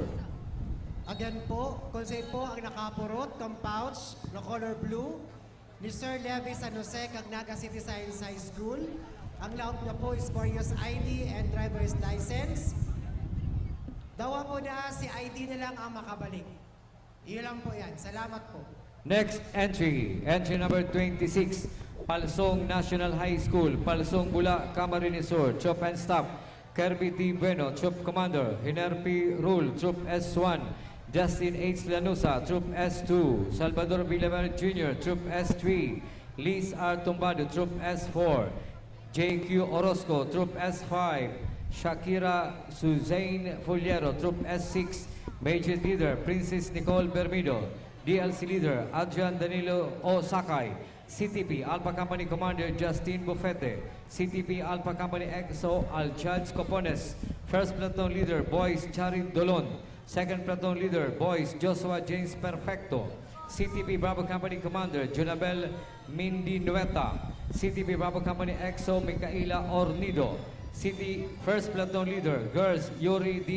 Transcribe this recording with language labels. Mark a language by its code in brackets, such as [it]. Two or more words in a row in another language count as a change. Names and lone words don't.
[bik] Again po, kung sa'yo po ang nakapurot, kang pouch na color blue ni Sir Levi San Jose kag Naga City Science High School. Ang laog niya po [en] is for your ID and driver's license. [bik] Dawa po na si ID na lang ang makabalik. [tl] Iyon lang po yan. Salamat po. [en] Next entry, entry number 26, Palsong National High School, Palsong Bula, Camarines Sur, Troop and Staff, Kirby T. Bueno, Troop Commander, Hinerpi Rule, Troop S1, Justin H. Lanusa, Troop S2, Salvador Villamar Jr., Troop S3, Liz R. Tumbado, Troop S4, JQ Orozco, Troop S5, Shakira Suzanne Fuliero, Troop S6, Major Leader, Princess Nicole Bermido, DLC Leader, Adrian Danilo O. Sakay, CTP Alpha Company Commander Justin Bufete, CTP Alpha Company EXO Aljaz Copones, First Platoon Leader Boys Charit Dolon, Second Platoon Leader Boys Joshua James Perfecto, CTP Bravo Company Commander Junabel Mindinueta, CTP Bravo Company EXO Micaela Ornido, City First Platoon Leader Girls Yuri D.